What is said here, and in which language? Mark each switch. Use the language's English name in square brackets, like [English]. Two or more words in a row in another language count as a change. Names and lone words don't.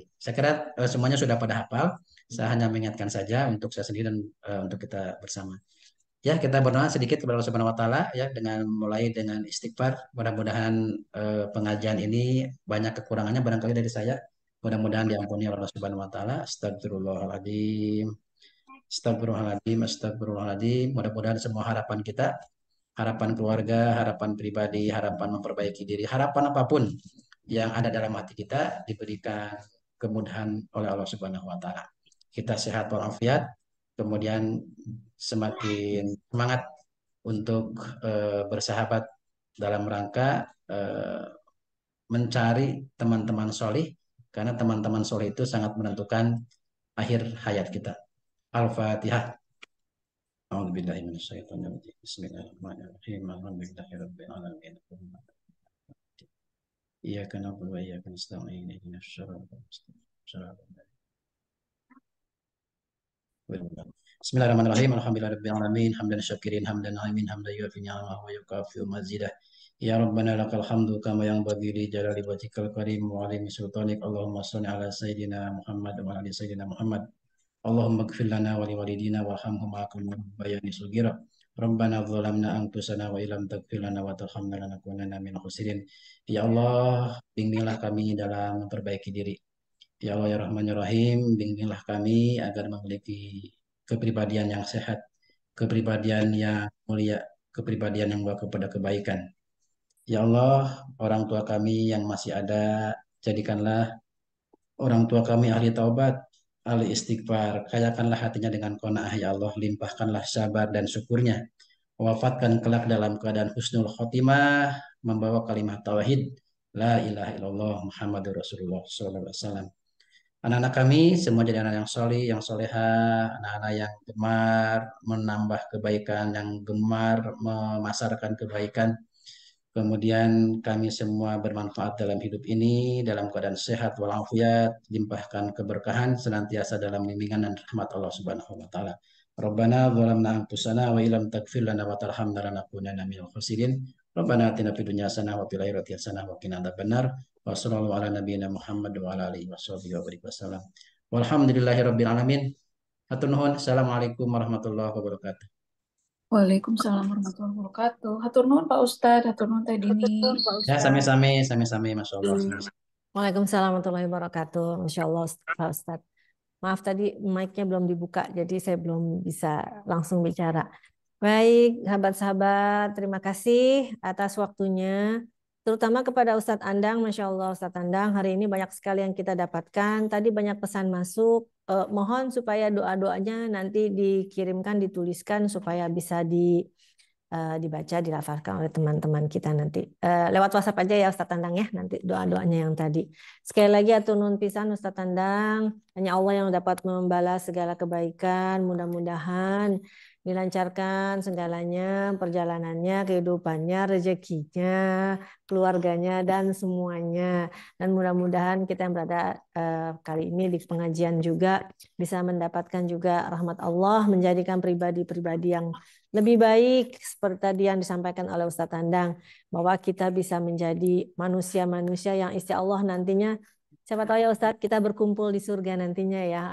[Indonesian] Saya kira semuanya sudah pada hafal. Saya hanya mengingatkan saja untuk saya sendiri dan untuk kita bersama. Ya, kita berdoa sedikit kepada Allah [Arabic] سبحانه وتعالى [Indonesian] ya, dengan mulai dengan istighfar. Mudah-mudahan pengajian ini banyak kekurangannya barangkali dari saya. Mudah-mudahan diampuni oleh Allah [Arabic] سبحانه وتعالى. أستغفر الله العظيم. أستغفر الله العظيم. أستغفر الله العظيم. [Indonesian] Mudah-mudahan semua harapan kita, harapan keluarga, harapan pribadi, harapan memperbaiki diri, harapan apapun yang ada dalam hati kita diberikan kemudahan oleh Allah [Arabic] سبحانه وتعالى. [Indonesian] Kita sehat walafiat, kemudian semakin semangat untuk bersahabat dalam rangka mencari teman-teman solih, karena teman-teman solih itu sangat menentukan akhir hayat kita. Al-Fatihah. [Arabic] أعوذ بالله من الشيطان الرجيم. بسم الله الرحمن الرحيم. الحمد لله رب العالمين. إياك نعبد وإياك نستعين. اهدنا الصراط المستقيم. بسم الله الرحمن الرحيم. الحمد لله رب العالمين. حمدا شاكرين، حمدا ناعمين، حمدا يوافي نعمه ويكافئ مزيده. يا ربنا لك الحمد كما ينبغي لجلال وجهك الكريم وعظيم سلطانك. اللهم صل على سيدنا محمد وعلى آل سيدنا محمد. اللهم اغفر لنا ولوالدينا وارحمهما كما ربياني صغيرا. ربنا ظلمنا أنفسنا وإن لم تغفر لنا وترحمنا لنكونن من الخاسرين. [Indonesian] Ya Allah, bimbinglah kami dalam memperbaiki diri. Ya Allah ya Rahman ya Rahim, bimbinglah kami agar memiliki kepribadian yang sehat, kepribadian yang mulia, kepribadian yang membawa kepada kebaikan. Ya Allah, orang tua kami yang masih ada, jadikanlah orang tua kami ahli taubat, ahli istighfar, kayakanlah hatinya dengan qanaah ya Allah, limpahkanlah sabar dan syukurnya. Wafatkan kelak dalam keadaan [Arabic] حسن الخاتمة, [Indonesian] membawa kalimat tauhid, [Arabic] لا إله إلا الله محمد رسول الله صلى الله عليه وسلم. [Indonesian] Anak-anak kami semua jadi anak yang solih, yang soleha, anak-anak yang gemar menambah kebaikan, yang gemar memasarkan kebaikan. Kemudian kami semua bermanfaat dalam hidup ini, dalam keadaan sehat walafiat, limpahkan keberkahan senantiasa dalam bimbingan dan rahmat Allah [Arabic] سبحانه وتعالى. ربنا ظلمنا أنفسنا وإن لم تغفر لنا وترحمنا لنكونن من الخاسرين. ربنا آتنا في الدنيا حسنة وفي الآخرة حسنة وقنا عذاب النار. وصلى الله على نبينا محمد وعلى آله وصحبه وبارك وسلم. والحمد لله رب العالمين. [Sundanese] Hatur nuhun. [Arabic] السلام عليكم ورحمة الله وبركاته. وعليكم السلام ورحمة الله وبركاته. [Sundanese] Hatur nuhun Pak Ustadz, hatur nuhun Teh Dini. [Indonesian] Pak Ya, Ustadz. [Sundanese] sami-sami, sami-sami, [Arabic] ما شاء الله. وعليكم السلام ورحمة الله وبركاته. ما شاء الله, [Indonesian] Pak Ustadz. Maaf tadi mic-nya belum dibuka, jadi saya belum bisa langsung bicara. Baik, sahabat-sahabat, terima kasih atas waktunya. Terutama kepada Ustadz Andang, [Arabic] ما شاء الله [Indonesian] Ustadz Andang, hari ini banyak sekali yang kita dapatkan. Tadi banyak pesan masuk. Mohon supaya doa-doanya nanti dikirimkan, dituliskan supaya bisa dibaca, dilafalkan oleh teman-teman kita nanti. Lewat WhatsApp aja ya Ustadz Tandang ya, nanti doa-doanya yang tadi. Sekali lagi [Sundanese] atur nuhun pisan [Indonesian] Ustadz Tandang, hanya Allah yang dapat membalas segala kebaikan, mudah-mudahan dilancarkan segalanya, perjalanannya, kehidupannya, rezekinya, keluarganya, dan semuanya. Dan mudah-mudahan kita yang berada kali ini di pengajian juga bisa mendapatkan juga rahmat Allah, menjadikan pribadi-pribadi yang lebih baik seperti tadi yang disampaikan oleh Ustadz Tandang, bahwa kita bisa menjadi manusia-manusia yang [Arabic] إن شاء الله [Indonesian] nantinya, siapa tahu ya Ustadz, kita berkumpul di surga nantinya ya.